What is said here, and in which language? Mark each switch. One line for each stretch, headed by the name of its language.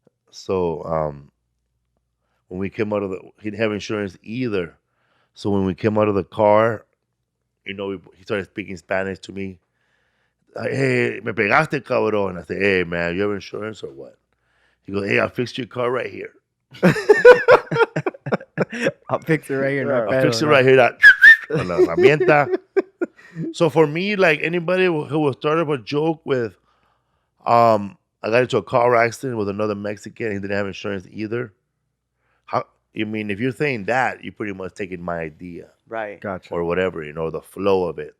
English: So when we came out of he didn't have insurance either. So when we came out of the car, he started speaking Spanish to me. Hey,
Spanish: me pegaste, cabrón.
English: I said, hey, man, you have insurance or what? He goes, hey, I'll fix your car right here. I'll fix it right here. Yeah.
Spanish: No
English: I'll fix it
Spanish: pedo,
English: right here.
Spanish: That, con la herramienta.
English: So for me, like anybody who will start up a joke with, I got into a car accident with another Mexican. He didn't have insurance either. How? You mean if you're saying that, you're pretty much taking my idea Right. Gotcha. or whatever, the flow of it.